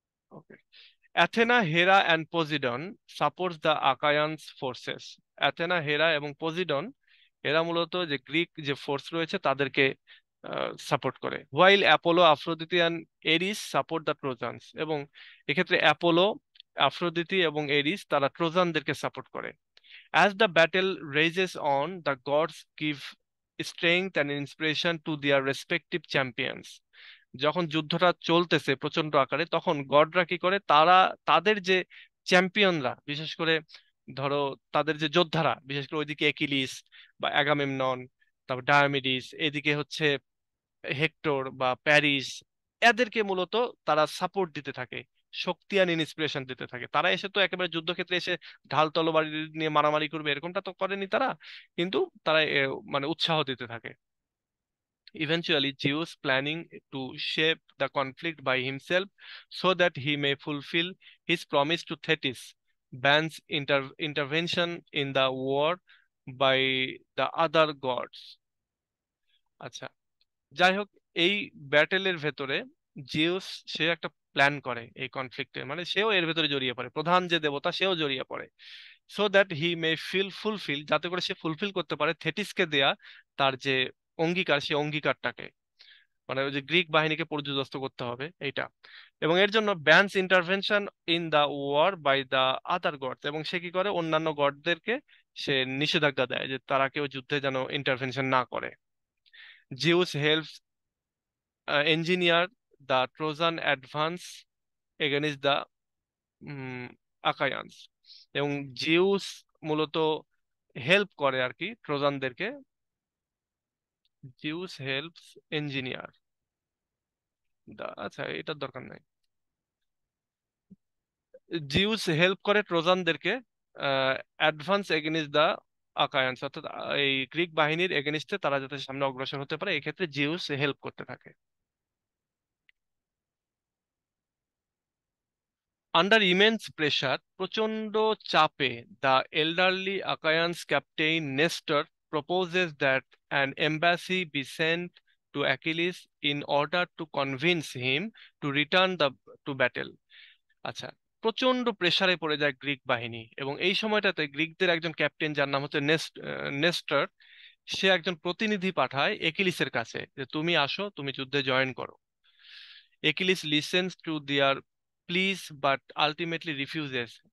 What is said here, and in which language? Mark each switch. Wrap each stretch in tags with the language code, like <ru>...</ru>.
<en>Okay. Athena, Hera and Poseidon supports the Achaeans forces.</en> <bn>Athena, হেরা এবং পজিডন, এরা মূলত যে গ্রিক যে ফোর্স রয়েছে তাদেরকে সাপোর্ট করে।</bn> <en>While Apollo, Aphrodite and Ares support the Trojans.</en> <bn>এবং এক্ষেত্রে অ্যাপোলো, আফ্রোদিতি এবং এরিস তারা ট্রোজানদেরকে সাপোর্ট করে।</bn> <en>As the battle rages on, the gods give strength and inspiration to their respective champions.</en> <bn>যখন যুদ্ধটা চলতেছে প্রচন্ড আকারে, তখন গডরা কি করে, তারা তাদের যে চ্যাম্পিয়নরা, বিশেষ করে ধরো তাদের যে যোদ্ধারা, বিশেষ করে ওইদিকে একিলিস বা অ্যাগামেমনন, তারপর ডায়োমিডিস, এদিকে হচ্ছে হেক্টর বা প্যারিস, এদেরকে মূলত তারা সাপোর্ট দিতে থাকে, শক্তি আর ইন্সপিরেশন দিতে থাকে। তারা এসে তো একেবারে যুদ্ধক্ষেত্রে এসে ঢাল তলোয়ার নিয়ে মারামারি করবে এরকমটা তো করেনি তারা, কিন্তু তারা মানে উৎসাহ দিতে থাকে।</bn> <en>Eventually, Zeus planning to shape the conflict by himself so that he may fulfill his promise to Thetis, bans intervention in the war by the other gods.</en> <bn>আচ্ছা, যাই হোক, এই ব্যাটেলের ভেতরে জিউস সে একটা প্ল্যান করে এই কনফ্লিক্টে, মানে সেও এর ভেতরে জড়িয়ে পড়ে, প্রধান যে দেবতা সেও জড়িয়ে পড়ে।</bn> <en>so that he may fulfil,</en> <bn>যাতে করে সে ফুলফিল করতে পারে থেটিসকে দেয়া তার যে অঙ্গীকার, সে অঙ্গীকারটাকে, মানে ওই যে গ্রিক বাহিনীকে পর্যুদস্ত করতে হবে এইটা। এবং এর জন্য</bn> <en>bans intervention in the war by the other gods,</en> <bn>এবং সে কি করে, অন্যান্য গডদেরকে সে নিষেধাজ্ঞা দেয় যে তারা কেউ যুদ্ধে যেন ইন্টারভেনশন না করে।</bn> <en>Zeus helps engineer the Trojan advance against the Achaeans.</en> <bn>এবং জিউস মূলত হেল্প করে আর কি ট্রোজানদেরকে।</bn> <en>Zeus helps engineer</en> <bn>আচ্ছা, এটার দরকার নাই। জিউস হেল্প করে ট্রোজানদেরকে</bn> <en>advance against the Achaeans,</en> <bn>অর্থাৎ এই গ্রিক বাহিনীর এগেনিস্টে তারা যাতে সামনে অগ্রসর হতে পারে, এক্ষেত্রে জিউস হেল্প করতে থাকে।</bn> <en>under immense pressure,</en> <bn>প্রচন্ড চাপে,</bn> <en>The elderly Achaeans captain Nestor proposes that an embassy be sent to Achilles in order to convince him to return to battle.</en> <bn>আচ্ছা, প্রচন্ড প্রেসারে পড়ে যায় গ্রিক বাহিনী, এবং এই সময়টাতে গ্রিকদের একজন ক্যাপ্টেন যার নাম হচ্ছে নেস্টর, সে একজন প্রতিনিধি পাঠায় একিলিসের কাছে যে তুমি আসো, তুমি যুদ্ধে জয়েন করো।</bn> <en>Achilles listens to their pleas but ultimately refuses.</en>